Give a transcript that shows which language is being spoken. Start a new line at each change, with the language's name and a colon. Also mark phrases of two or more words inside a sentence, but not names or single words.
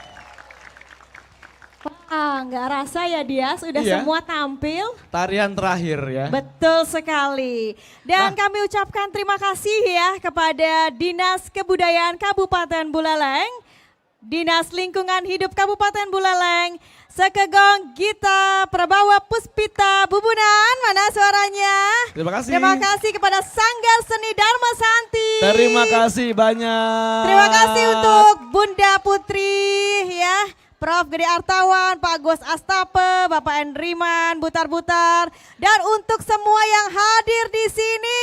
Indonesian: Wah, nggak rasa ya dia sudah Iya. semua tampil. Tarian terakhir ya. Betul sekali. Dan kami ucapkan terima kasih ya kepada Dinas Kebudayaan Kabupaten Buleleng, Dinas Lingkungan Hidup Kabupaten Buleleng, Sekegong Gita Prabawa Puspita Bubunan, mana suaranya? Terima kasih. Terima kasih kepada Sanggar Seni Dharma Santi. Terima kasih banyak. Terima kasih untuk Bunda Putri ya. Prof. Gede Artawan, Pak Gus Astape, Bapak Endriman, Butar-Butar, dan untuk semua yang hadir di sini.